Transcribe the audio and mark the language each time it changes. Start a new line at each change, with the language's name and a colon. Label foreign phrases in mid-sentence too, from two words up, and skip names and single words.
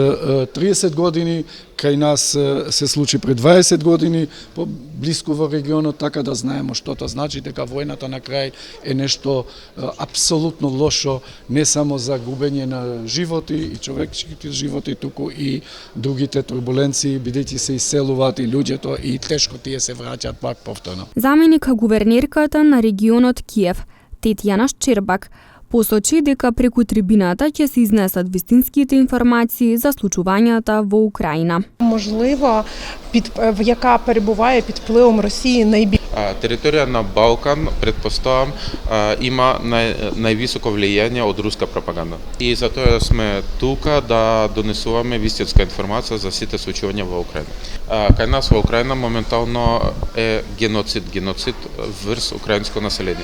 Macedonian: 30 години, кај нас се случи пред 20 години, блиску во регионот, така да знаеме што тоа значи, дека војната на крај е нешто апсолутно лошо, не само за губење на животи и човечките животи, туку и другите турбуленции, бидејќи се иселуваат и луѓето и тешко тие се враќаат пак повторно. Заменик гувернерката на регионот Киев, Тетјана Шчербак, посочи дека преку трибината ќе се изнесат вистинските информации за случувањата во Украина.
Ukrainian: Можливо, яка перебуває під впливом Росії найбільше.
Bulgarian: Територія на Балкан, предпоставам, има най-високо влияние от руска пропаганда.
Macedonian: И затоа сме тука да донесуваме вистинска информација за сите случувања во Украина. Кај нас во Украина моментално е геноцид врз украинско население.